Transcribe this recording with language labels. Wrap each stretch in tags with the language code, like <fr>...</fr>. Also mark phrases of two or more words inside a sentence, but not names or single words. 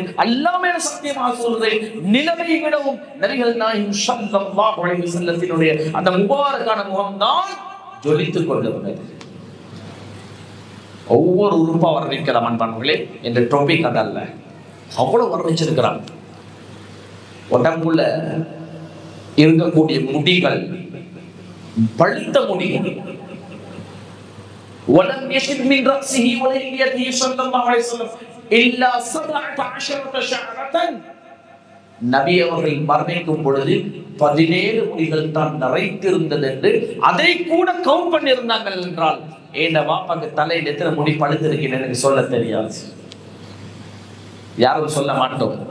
<ta>அல்லாஹ் மேல சத்தியமாக சொல்றேன், நிலவை விடவும் நபிகள் நாயகம்</ta> <ar>صلى الله عليه وسلم</ar> <ta>அந்த முபாரக்கான முகம்தான் ஜொலித்துக் கொண்டிருந்தது. ஒவ்வொரு உறுப்பா வர்ணிக்கலாம் அன்பானவர்களே. என்ற டாபிக் அதல்ல, அவ்வளவு வர்ணிச்சிருக்கிறாங்க. உடம்புல இருக்கக்கூடிய முடிகள், பழுத்த முடிகள்,</ta> <ar>ولم يشد من رأسه ولحيته صلى الله عليه وسلم إلا 17 شعرة.</ar> <ta>நபி அவர்கள் மரணிக்கும் பொழுது 17 முடிகள் தான் நிறைத்திருந்தது என்று அதை கூட கவுண்ட் பண்ணியிருந்தாங்க என்றால் என் வாப்பாக்கு தலையில் எத்தனை முடி பழுத்திருக்கிறேன் எனக்கு சொல்ல தெரியாது, யாரும் சொல்ல மாட்டோம்.</ta>